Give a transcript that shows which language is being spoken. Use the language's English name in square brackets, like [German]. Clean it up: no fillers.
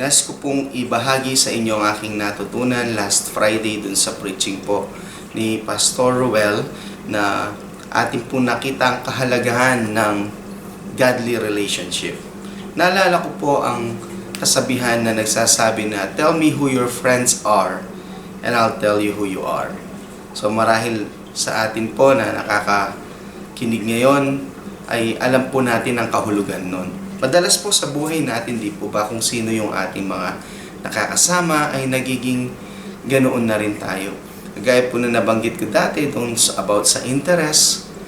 [Filipino] Nais ko pong ibahagi sa inyo ang aking natutunan last Friday dun sa preaching po ni Pastor Ruel na ating po nakita ang kahalagahan ng godly relationship. Naalala ko po ang kasabihan na nagsasabi na, [English] "Tell me who your friends are and I'll tell you who you are." [Filipino] So marahil sa atin po na nakakakinig ngayon ay alam po natin ang kahulugan nun. Madalas po sa buhay natin, di po ba, kung sino yung ating mga nakakasama ay nagiging ganoon na rin tayo. Gaya po na nabanggit ko dati about sa interest.